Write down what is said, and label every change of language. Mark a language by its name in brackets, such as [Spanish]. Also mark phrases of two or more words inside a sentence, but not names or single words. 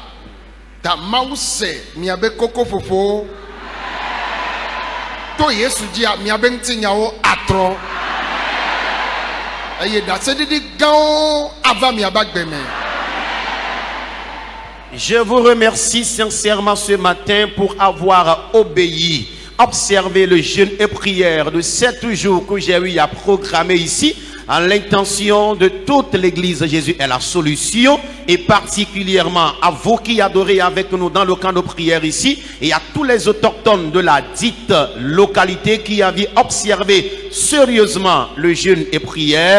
[Ewe] Ta Mawu se miabe koko ƒoƒo to Yesu dzia miabe ŋutinyawo atrɔ eye ɖaseɖiɖi gãwo ava miabe agbe me. [French] Je vous remercie sincèrement ce matin pour avoir obéi, observé le jeûne et prière de 7 jours que j'ai eu à programmer ici, en l'intention de toute l'église Jésus est la solution, et particulièrement à vous qui adorez avec nous dans le camp de prière ici, et à tous les autochtones de la dite localité qui avaient observé sérieusement le jeûne et prière.